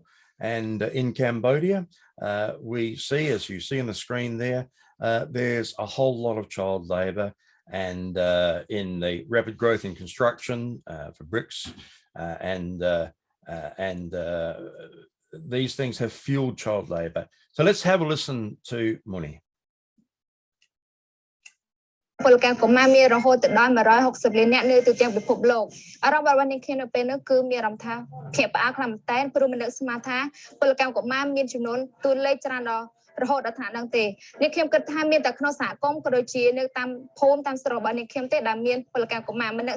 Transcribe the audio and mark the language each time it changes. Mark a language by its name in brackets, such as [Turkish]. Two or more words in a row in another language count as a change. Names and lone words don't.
[English] And in Cambodia, we see, as you see on the screen there, there's a whole lot of child labor. And in the rapid growth in construction for bricks and these things have fueled child labor. So let's have a listen to Mundi. [Khmer] ពលកម្មកុមារមានរហូតដល់ 160 លាននាក់នៅទូទាំងពិភពលោកអារម្មណ៍របស់អ្នកខ្ញុំនៅពេលនោះគឺមានអារម្មណ៍ថាភ្ញាក់ផ្អើលខ្លាំងមែនទែនព្រោះមិននឹកស្មានថាពលកម្មកុមារមានចំនួនតួលេខច្រើន ដល់រហូតដល់ថ្នាក់ហ្នឹងទេអ្នកខ្ញុំគិតថាមានតែក្នុងសហគមន៍ក៏ដូចជានៅតាមភូមិតាមស្រុករបស់អ្នកខ្ញុំទេដែលមានពលកម្មកុមារមិននឹក